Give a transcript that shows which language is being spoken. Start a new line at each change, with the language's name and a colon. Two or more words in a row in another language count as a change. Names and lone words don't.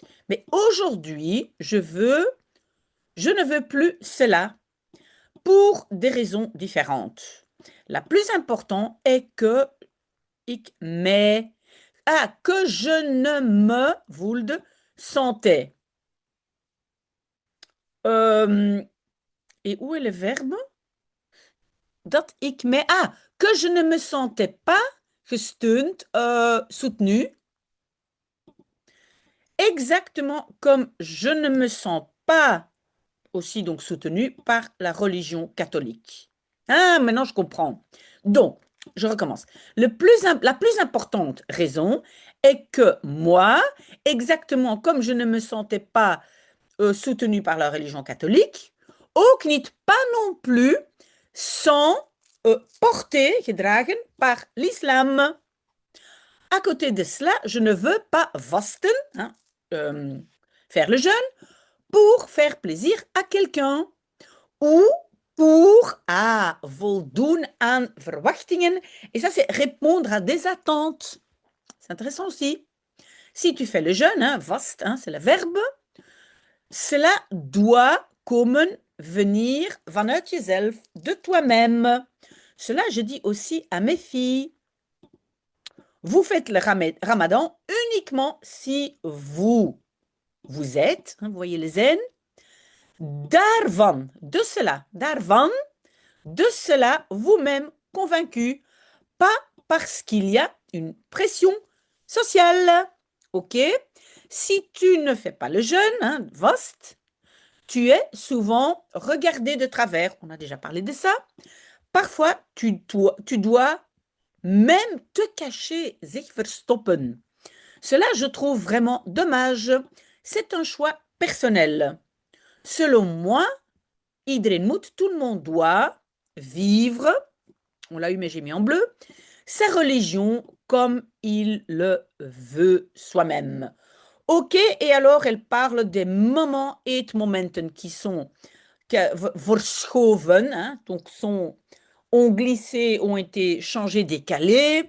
French: Mais aujourd'hui, je ne veux plus cela pour des raisons différentes. La plus importante est que que je ne me sentais. Et où est le verbe?
Dutch: Dat ik me...
French: que je ne me sentais pas gesteund, soutenu. Exactement comme je ne me sens pas aussi donc soutenu par la religion catholique. Maintenant je comprends. Donc, je recommence. La plus importante raison est que moi, exactement comme je ne me sentais pas soutenu par la religion catholique,
Dutch: ook niet
French: pas non plus sans porté, gedragen par l'islam. À côté de cela, je ne veux pas vasten, faire le jeûne, pour faire plaisir à quelqu'un ou pour
Dutch: voldoen aan verwachtingen.
French: Et ça, c'est répondre à des attentes. C'est intéressant aussi. Si tu fais le jeûne, vast, c'est le verbe, cela doit komen, venir
Dutch: vanuit jezelf,
French: de toi-même. Cela, je dis aussi à mes filles. Vous faites le ramadan uniquement si vous êtes, vous voyez les N, daarvan, de cela vous-même convaincu, pas parce qu'il y a une pression sociale. Ok? Si tu ne fais pas le jeûne, vast, tu es souvent regardé de travers. On a déjà parlé de ça. Parfois, tu dois même te cacher,
Dutch: zich verstoppen.
French: Cela, je trouve vraiment dommage. C'est un choix personnel. Selon moi,
Dutch: iedereen moet,
French: tout le monde doit vivre, on l'a eu mais j'ai mis en bleu, sa religion comme il le veut soi-même. Ok, et alors elle parle des moments et momenten qui sont verschoven, hein, donc ont glissé, ont été changés, décalés.